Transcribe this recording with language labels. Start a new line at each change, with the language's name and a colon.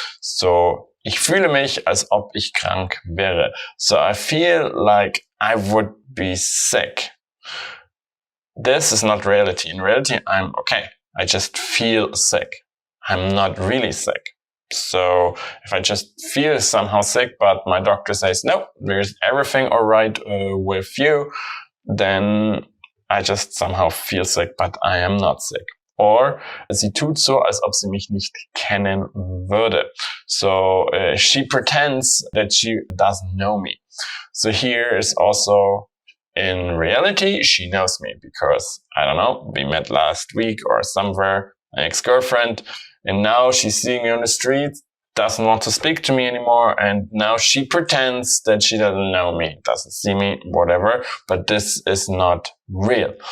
German: So ich fühle mich, als ob ich krank wäre.
English: So I feel like I would be sick. This is not reality. In reality, I'm okay. I just feel sick. I'm not really sick. So if I just feel somehow sick, but my doctor says, no, there's everything all right with you, then I just somehow feel sick, but I am not sick.
German: Or sie tut so, als ob sie mich nicht kennen würde.
English: So she pretends that she doesn't know me. So here is also, in reality, she knows me because, I don't know, we met last week or somewhere, my ex-girlfriend, and now she's seeing me on the street, doesn't want to speak to me anymore, and now she pretends that she doesn't know me, doesn't see me, whatever, but this is not real.